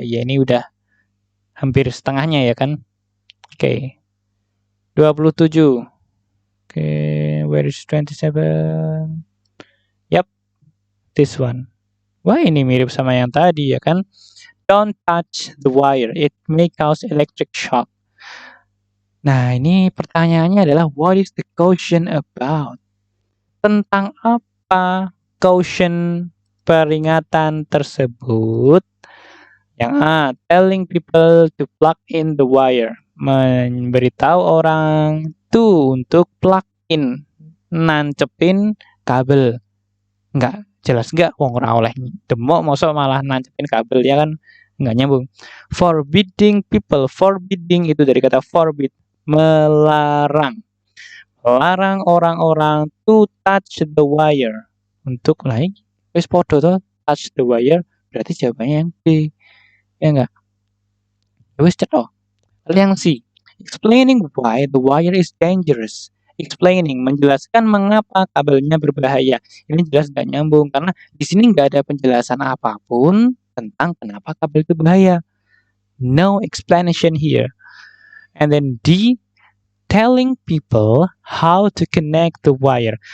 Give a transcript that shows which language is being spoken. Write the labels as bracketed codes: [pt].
[id] Ya, ini udah hampir setengahnya ya kan? [en] Oke. 27. Oke, where is 27? Yap, this one. [id] Wah, ini mirip sama yang tadi ya kan? [en] Don't touch the wire. It may cause electric shock. [id] Nah, ini pertanyaannya adalah [en] what is the caution about? [id] Tentang apa caution peringatan tersebut? Yang A, [en] telling people to plug in the wire. [id] Memberitahu orang tuh untuk plug in, nancepin kabel. Enggak, jelas enggak [jv] wong ora oleh demok mosok [id] malah nancepin kabel ya kan? Enggak nyambung. [en] Forbidding people, forbidding [id] itu dari kata [en] forbid, [id] melarang. Melarang orang-orang [en] to touch the wire. [id] Untuk lagi [jv] wis podo [en] to touch the wire [id] berarti jawabannya yang B. Ya enggak? [jv] Wis cetok. [id] Yang C. [en] Explaining why the wire is dangerous. Explaining, [id] menjelaskan mengapa kabelnya berbahaya. Ini jelas nggak nyambung karena di sini nggak ada penjelasan apapun tentang kenapa kabel itu bahaya. [en] No explanation here. And then D, telling people how to connect the wire.